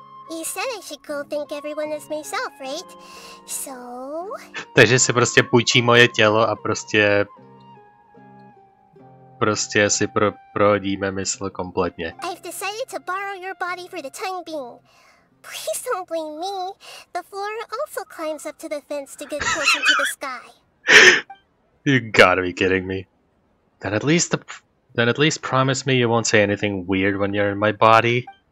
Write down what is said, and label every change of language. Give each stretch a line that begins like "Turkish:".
English: You said I should go thank everyone as myself, right? So...
Czech: Takže si prostě půjčí moje tělo a prostě si prohodíme mysl kompletně.
English: I've decided to borrow your body for the time being. Please don't blame me. The flora also climbs up to the fence to get closer to the sky. You gotta be kidding me. Then at least promise me you won't say anything weird when you're in my body.